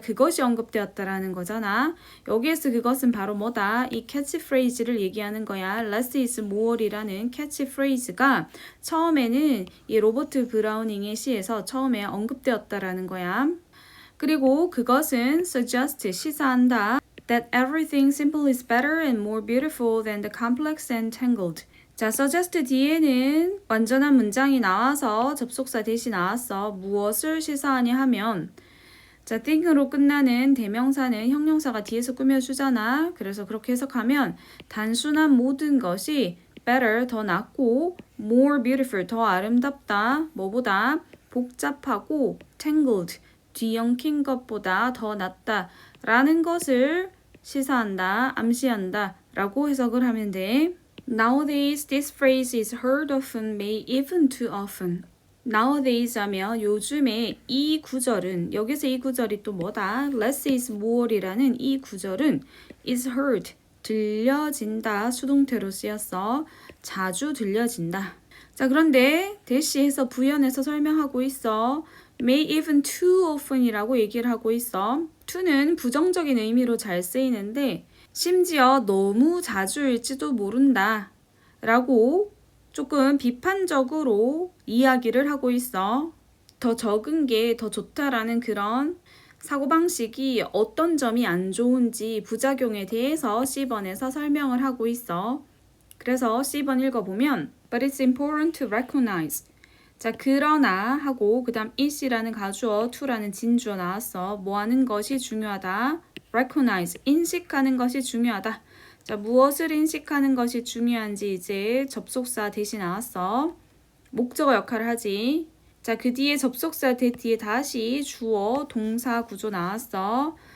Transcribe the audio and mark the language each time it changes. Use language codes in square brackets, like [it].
[ko] 그것이 언급되었다라는 거잖아. 여기에서 그것은 바로 뭐다? 이 catchphrase를 얘기하는 거야. [en] Less is more [ko] 이라는 catchphrase가 처음에는 이 로버트 브라우닝의 시에서 처음에 언급되었다라는 거야. 그리고 그것은 suggest, 시사한다. [en] That everything simple is better and more beautiful than the complex and tangled. [ko] 자, suggest 뒤에는 완전한 문장이 나와서 접속사 대신 나왔어. 무엇을 시사하냐 하면 자, think으로 끝나는 대명사는 형용사가 뒤에서 꾸며주잖아. 그래서 그렇게 해석하면 단순한 모든 것이 better, 더 낫고 more beautiful, 더 아름답다. 뭐보다? 복잡하고 tangled, 뒤엉킨 것보다 더 낫다 라는 것을 시사한다, 암시한다 라고 해석을 하면 돼. [en] Nowadays, this phrase is heard often, may even too often. [ko] Nowadays 하면 요즘에 이 구절은, 여기서 이 구절이 또 뭐다? Less is more이라는 이 구절은 [en] is heard, [ko] 들려진다, 수동태로 쓰였어. 자주 들려진다. 자, 그런데 대시해서 부연해서 설명하고 있어. [en] May even too often [ko] 이라고 얘기를 하고 있어. to는 부정적인 의미로 잘 쓰이는데 심지어 너무 자주일지도 모른다 라고 조금 비판적으로 이야기를 하고 있어. 더 적은 게 더 좋다라는 그런 사고방식이 어떤 점이 안 좋은지 부작용에 대해서 C번에서 설명을 하고 있어. 그래서 C번 읽어보면 [en] But it's important to recognize. [ko] 자, 그러나 하고 그 다음 it이라는 가주어, to라는 진주어 나왔어. 뭐 하는 것이 중요하다? recognize, 인식하는 것이 중요하다. 자, 무엇을 인식하는 것이 중요한지 이제 접속사 대신 나왔어. 목적어 역할을 하지. 자, 그 뒤에 접속사 대 뒤에 다시 주어, 동사 구조 나왔어.